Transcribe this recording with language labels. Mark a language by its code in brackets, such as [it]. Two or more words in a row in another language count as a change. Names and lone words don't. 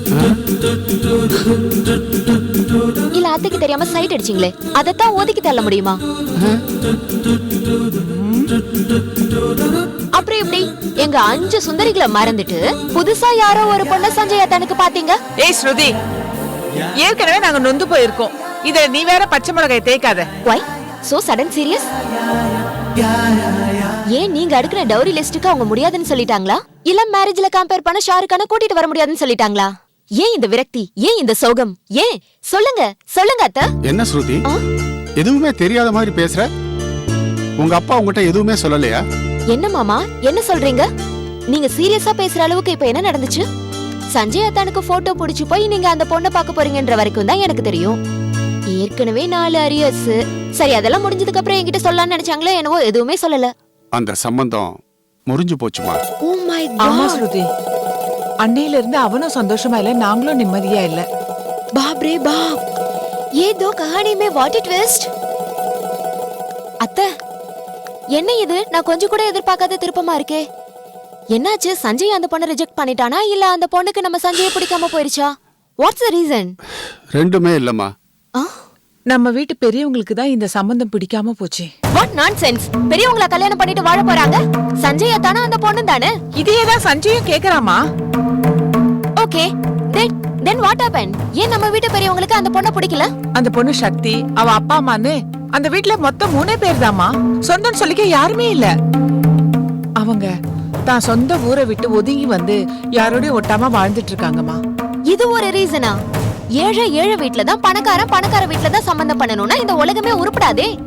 [ta] இல்ல அத்தைக்கு தெரியாம சைட் அடிச்சிங்களே, அதத்தான் ஒதுக்கி தள்ள முடியுமா? அப்புறம் எப்படி எங்க 5 சுந்தரிகளை மறந்துட்டு புதுசா யாரோ ஒரு பொண்ண சஞ்சய் அத்தானுக்கு பாத்தீங்க? ஏய் ஸ்ருதி, ஏற்கனவே நாங்க நொந்து போயிருக்கோம். இத நீ வேற பச்சை மிளகாய் தேய்க்காத. [en] Why so sudden serious? [ta] ஏன் நீங்க அடுக்குற [en] dowry list [ta] அவங்க முடியாதுன்னு சொல்லிட்டாங்களா? இல்ல மேரேஜ்ல கம்பேர் பண்ண ஷாருக்கான கூட்டிட்டு வர முடியாதுன்னு சொல்லிட்டாங்களா? ஏன் இந்த விரக்தி? ஏன் இந்த சோகம்? ஏன் சொல்லுங்க சொல்லுங்க அத்தை. என்ன ஸ்ருதி, எதுவுமே தெரியாத மாதிரி பேசுற? உங்க அப்பா உங்ககிட்ட எதுவுமே சொல்லலையா? என்ன மாமா என்ன சொல்றீங்க? நீங்க சீரியஸா பேசுற அளவுக்கு இப்ப என்ன நடந்துச்சு? சஞ்சய் அத்தானுக்கு போட்டோ புடிச்சு போய் நீங்க அந்த பொண்ணை பார்க்க போறீங்கன்ற வரைக்கும் தான் எனக்கு தெரியும். ஏற்கனவே 4 அரியர்ஸ். சரி, அதெல்லாம் முடிஞ்சதுக்கு அப்புறம் என்கிட்ட சொல்லலாம்னு நினைச்சாங்களே, என்னவோ எதுவுமே சொல்லல. அந்த சம்பந்தம் முறிஞ்சு போச்சுமா? [en] Oh my [ta] ஆமா [en] காட். [ta] ஸ்ருதி, அன்னையில இருந்து அவனும் சந்தோஷமா இல்ல, நாங்களும் நிம்மதியா இல்ல. [hi] बाप रे बाप, ये दो कहानी में [en] what a twist. [ta] அத்தை, என்ன இது? நான் கொஞ்சம் கூட எதிர்பார்க்காத திருப்பமா இருக்கே. என்னாச்சு? சஞ்சய் அந்த பொண்ணை ரிஜெக்ட் பண்ணிட்டானா இல்ல அந்த பொண்ணுக்கு நம்ம சஞ்சயை பிடிக்காம போயிருச்சா? [en] What's the reason? [ta] ரெண்டுமே இல்லம்மா. நம்ம வீட்டு பெரியவங்களுக்கு தான் இந்த சம்பந்தம் பிடிக்காம போச்சு. [en] What nonsense. [ta] பெரியவங்கள கல்யாணம் பண்ணிட்டு வாழ போறாங்க. சஞ்சய் தானா அந்த பொண்ணு தானே? இதையே தான் சஞ்சயும் கேக்குறாமா? ஓகே, [en] then what happened? [ta] ஏன் நம்ம வீட்டு பெரியவங்களுக்கு அந்த பொண்ணை பிடிக்கல? அந்த பொண்ணு சக்தி, அவ அப்பா அம்மான்னு அந்த வீட்ல மொத்தம் 3 பேர் தாமா. சொந்தம் சொல்லிக்க யாருமே இல்ல. அவங்க தான் சொந்த ஊரை விட்டு ஒதுங்கி வந்து யாரோடய ஒட்டாம வாழ்ந்துட்டு இருக்காங்கம்மா. இது ஒரு ரீசனா? ஏழை வீட்ல தான், பணக்கார வீட்ல தான் சம்பந்தம் பண்ணணும்னா இந்த உலகமே உருப்படாதே.